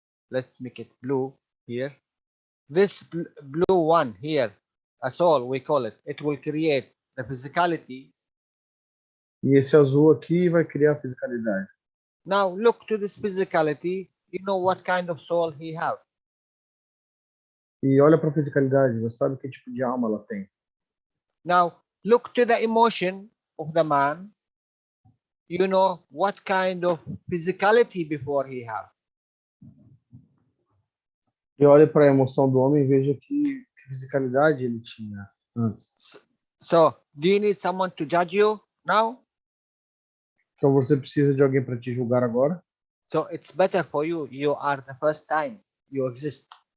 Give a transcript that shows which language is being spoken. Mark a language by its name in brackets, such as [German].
[English] Let's make it blue here. This blue one here, a soul we call it. It will create the physicality. [Portuguese] E esse azul aqui vai criar a fisicalidade. [English] Now look to this physicality. You know what kind of soul he have. [Portuguese] E olha para a fisicalidade, você sabe que tipo de alma ela tem. [English] Now look to the emotion of the man. You know what kind of physicality before he have. [Portuguese] E olhe para a emoção do homem e veja que fisicalidade ele tinha antes. [English] So, do you need someone to judge you now? [Portuguese] Então você precisa de alguém para te julgar agora? [English] So it's better for you. You are the first time you exist.